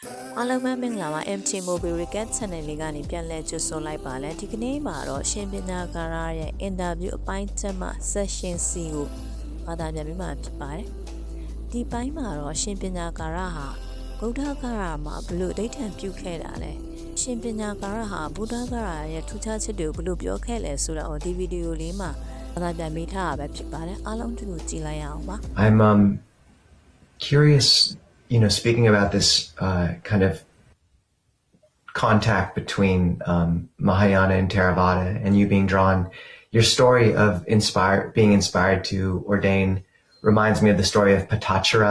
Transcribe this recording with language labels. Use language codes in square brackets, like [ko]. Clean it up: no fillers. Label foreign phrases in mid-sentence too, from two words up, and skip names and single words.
[my] အားလုံးပဲမင်္ဂလာပါ MT Mobile Recap Channel လေးကနေပြန်လည်ကြိုဆိုလိုက်ပါလဲဒီကနေ့မှာတော့ရှင်ပညာကာရရဲ့ interview အပိုင်းချက်မှ session C ကိုဘာသာပြန်ပြီးမှဖြစ်ပါတယ်ဒီပိုင်းမှာတော့ရှင်ပညာကာရဟာဗုဒ္ဓကာရမှာဘလို့ဒိဋ္ဌံပြုခဲ့တာလဲရှင်ပညာကာရဟာဗုဒ္ဓကာရရဲ့ထူးခြားချက်တွေကိုဘလို့ပြောခဲ့လဲဆိုတာကိုဒီဗီဒီယိုလေးမှာဘာသာပြန်ပေးထားတာပဲဖြစ်ပါတယ်အားလုံးတူတူကြည့်လိုက်ရအောင်ပါ [en] I'm curious, speaking about this kind of contact between Mahayana and Theravada and you being drawn, your story of being inspired to ordain reminds me of the story of Patachara.